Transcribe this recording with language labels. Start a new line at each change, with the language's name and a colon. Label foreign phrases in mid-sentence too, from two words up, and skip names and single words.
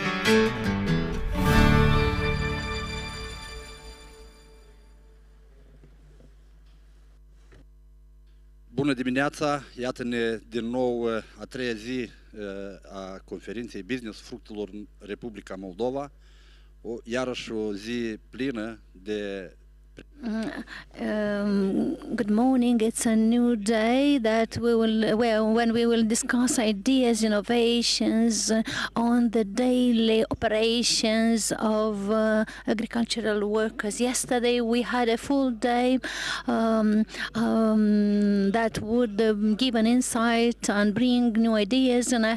Romanian: Bună dimineața! Iată-ne din nou a treia zi a Conferinței Businessul Fructelor în Republica Moldova. Iarăși o zi plină de
English: good morning. It's a new day that when we will discuss ideas, innovations on the daily operations of agricultural workers. Yesterday we had a full day that would give an insight and bring new ideas, and I